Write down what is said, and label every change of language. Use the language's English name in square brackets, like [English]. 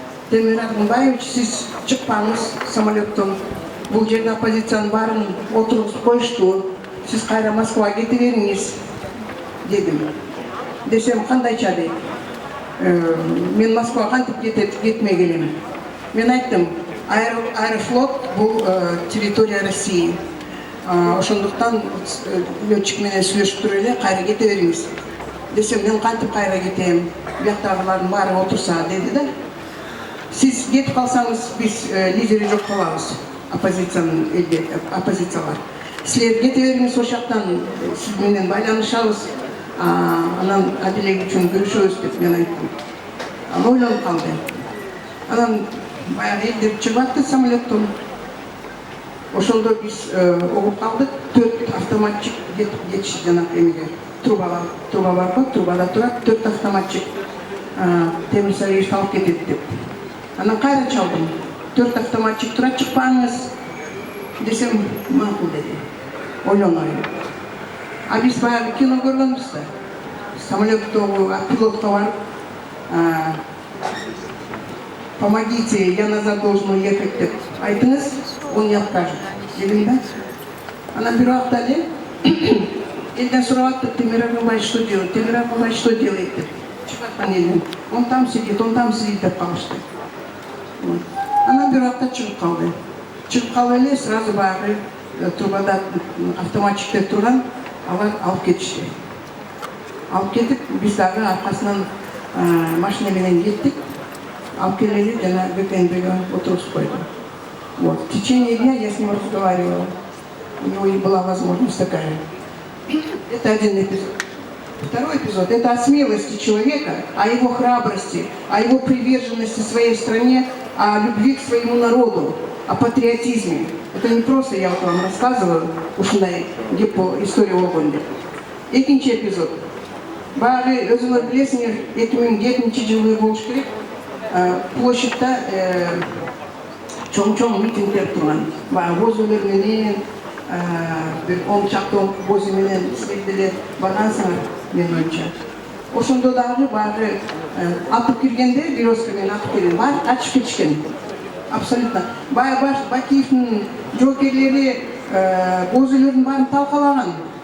[Kyrgyz] Темир Аргунбаевич, сиз чыкпаңыз самолеттон, бул жерде оппозициянын барын отургузуп коюшту, сиз кайра Москвага кете бериңиз дедим. Десем, кандайча дейт? Мен Москвага кантип кетмей келем? Мен айттым, Аэрофлот бул [Russian] территория России. [Kyrgyz] Ошондуктан летчик менен сүйлөшүп туруп эле, кайра кете бериңиз. Десем, мен кантип кайра кетем? Бияктагылардын баары отурса деди да. Сиз кетип калсаңыз, биз лидери жок калабыз, оппозициялар. Силер кете бериңиз ошол жактан, сиз менен байланышабыз, анан адилет үчүн күрөшөбүз деп мен айттым. Анан ойлонуп калды. Анан баягы элдер чыгып атты самолеттон. Ошондо биз угуп калдык, 4 автоматчик кетишти жанагы эмеге. Труба бар го, трубада турат, 4 автоматчик Темир Сариевич алып кетет деп. Анан кайра чалдым. 4 автоматчик турат, чыкпаңыз десем, макул деди. Ойлонойм. А биз баягы кино көргөнбүз да. Самолеттогу пилотко барып, [Russian] помогите, я назад должен уехать [Kyrgyz] деп айтыңыз, [Russian] он не откажет. [Kyrgyz] Дедим да? Анан бир убакта эле элден сурап атты, Темир Аргунбаевич [Russian] что делает? [Kyrgyz] Темир Аргунбаевич [Russian] что делает [Kyrgyz] деп. Чыгып аткан элден. [Russian] Он там сидит [Kyrgyz] деп калышты. Анан бир убакта чыгып калды. Чыгып калып эле сразу баягы трубада автоматчиктер турган, алар алып кетишти. Алып кетип, биз дагы аркасынан машина менен кеттик. Алып келели жана ГКНБге отургузуп койду. Вот. [Russian] В течение дня я с ним разговаривала. У него и была возможность такая. Это один эпизод. Второй эпизод – это о смелости человека, о его храбрости, о его приверженности своей стране, о любви к своему народу, о патриотизме. Это не просто я вот вам рассказываю, [Kyrgyz] ушундай [Russian] по истории [Kyrgyz] болгонде. Экинчи эпизод. Баары өзүңөр билесиңер, 2007 жылы болуш керек. Площадьта чоң митингдер турган. Баягы бозулар менен, бир 10 чакты боз менен силерделер баргансыңар, мен оюнча. Ошондо дагы баягы атып киргенде, бирөскө менен атып кирген, баары ачып кетишкен. Абсолютно. Баягы Бакиевдин жоокерлери бозулардын баарын талкалаган.